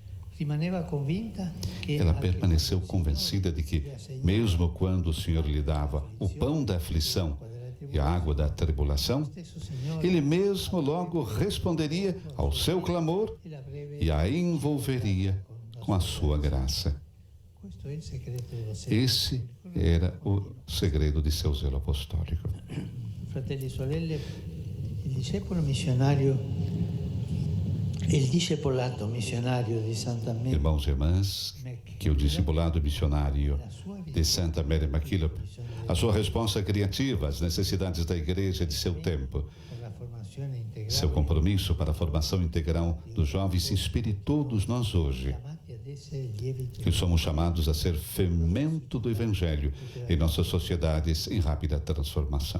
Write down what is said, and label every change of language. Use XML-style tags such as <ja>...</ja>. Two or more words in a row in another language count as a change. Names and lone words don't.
<pt>Ela permaneceu convencida de que, mesmo quando o Senhor lhe dava o pão da aflição e a água da tribulação, Ele mesmo logo responderia ao seu clamor e a envolveria com a sua graça. Esse era o segredo de seu zelo apostólico.</pt> <it>Fratelli e sorelle, il discepolo missionario Il discepolato</it> <pt>missionário de Santa Mary. Irmãos e irmãs, que o discipulado missionário de Santa Mary MacKillop, a sua resposta criativa às necessidades da igreja de seu tempo, seu compromisso para a formação integral dos jovens, inspire todos nós hoje, que somos chamados a ser fermento do Evangelho em nossas sociedades em rápida transformação.</pt>